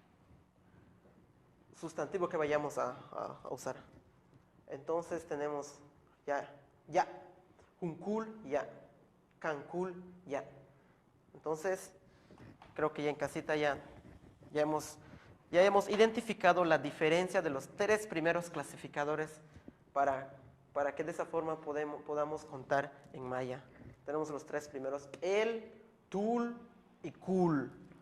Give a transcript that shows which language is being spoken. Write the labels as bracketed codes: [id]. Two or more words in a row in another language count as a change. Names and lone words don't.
[es] sustantivo que vayamos a usar. Entonces tenemos ya. Juncul, ya. Cancul, ya. Entonces, creo que ya en casita ya hemos identificado la diferencia de los 3 primeros clasificadores para que de esa forma podamos contar en maya. Tenemos los 3 primeros, el, tul y kul.